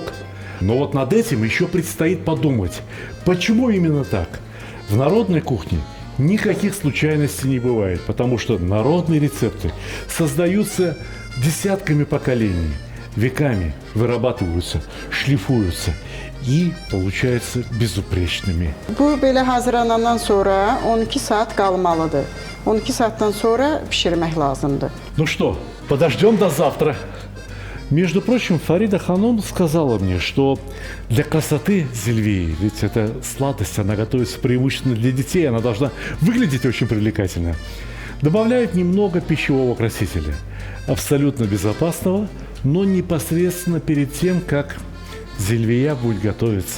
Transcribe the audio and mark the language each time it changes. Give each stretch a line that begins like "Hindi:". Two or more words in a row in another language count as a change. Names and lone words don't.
Russian: Но вот над этим еще предстоит подумать, почему именно так? В народной кухне никаких случайностей не бывает, потому что народные рецепты создаются десятками поколений, веками вырабатываются, шлифуются и получаются безупречными.
Azerbaijani: Bu belə hazırlanandan sonra 12 saat qalmalıdır. 12 saatdan sonra bişirmək lazımdır.
Russian: Ну что, подождем до завтра. Между прочим, Фарида Ханум сказала мне, что для красоты зильвии, ведь это сладость, она готовится преимущественно для детей, она должна выглядеть очень привлекательно, добавляют немного пищевого красителя, абсолютно безопасного, но непосредственно перед тем, как зильвия будет готовиться.